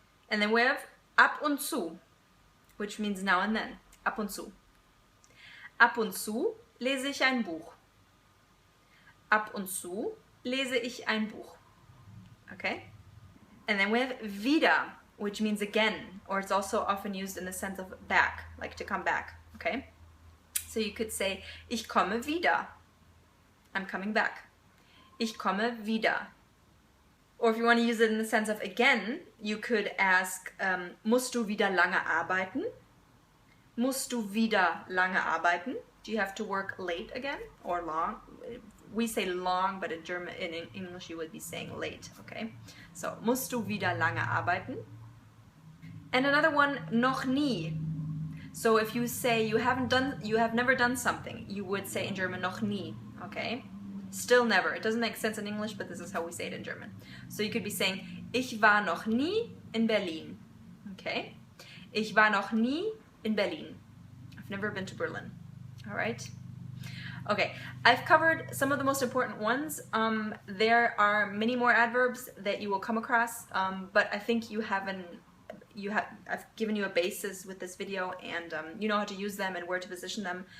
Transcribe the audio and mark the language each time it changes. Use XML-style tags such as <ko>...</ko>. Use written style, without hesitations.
<en>And then we have ab und zu, which means now and then.</en> <de>Ab und zu. Ab und zu lese ich ein Buch. Ab und zu lese ich ein Buch.</de> <en>Okay? And then we have wieder, which means again, or it's also often used in the sense of back, like to come back. Okay? So you could say,</en> <de>ich komme wieder.</de> <en>I'm coming back.</en> <de>Ich komme wieder.</de> <en>Or if you want to use it in the sense of again, you could ask,</en> <de>musst du wieder lange arbeiten? Musst du wieder lange arbeiten?</de> <en>Do you have to work late again or long? We say long, but in German, in English, you would be saying late.</en> <de>Okay, so musst du wieder lange arbeiten?</de> <en>And another one, noch nie. So if you say you have never done something, you would say in German noch nie. Okay, Still never. It doesn't make sense in English, but this is how we say it in German. So you could be saying,</en> <de>ich war noch nie in Berlin.</de> <en>Okay?</en> <de>Ich war noch nie in Berlin.</de> <en>I've never been to Berlin. All right? Okay, I've covered some of the most important ones. There are many more adverbs that you will come across, but I think I've given you a basis with this video, and you know how to use them and where to position them.</en>